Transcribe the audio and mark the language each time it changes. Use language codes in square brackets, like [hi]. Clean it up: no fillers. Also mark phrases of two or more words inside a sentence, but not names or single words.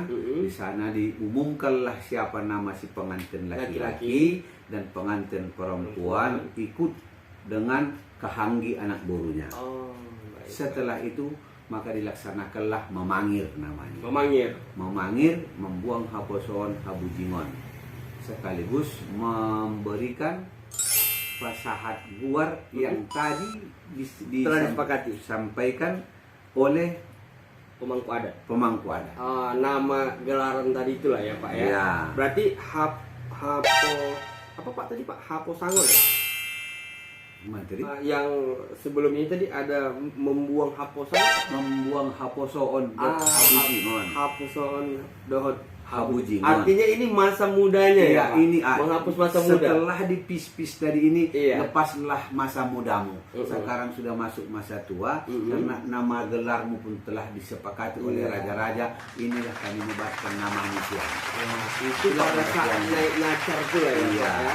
[id] Di sana diumumkanlah siapa nama si pengantin laki-laki dan pengantin perempuan ikut dengan [btm] kahanggi anak borunya. [id] Setelah itu maka dilaksanakanlah memangir namanya. Memangir, membuang [btm] haposon habujingon. [id] Sekaligus memberikan [btm] pasahat guar [id] yang tadi Telah disepakati. disampaikan oleh Pemangku adat. Nama gelaran tadi itulah ya Pak ya. Ya. Berarti Hapo apa Pak tadi Pak? [btm] Hapo Sangon [id] ya? Materi Yang sebelum ini tadi ada membuang [btm] Hapo Sangon. [id] membuang [btm] haposoon habujingon. Hapo Sangon dohot Habujingon. [id] Artinya ini masa mudanya ya, Pak? ini menghapus masa muda. setelah dipis-pis tadi ini lepaslah masa mudamu. Sekarang sudah masuk masa tua karena nama gelarmu pun telah disepakati oleh raja-raja. Inilah kami menyebutkan namamu siapa. Itu pada saat naik nacar pula ya Pak ya.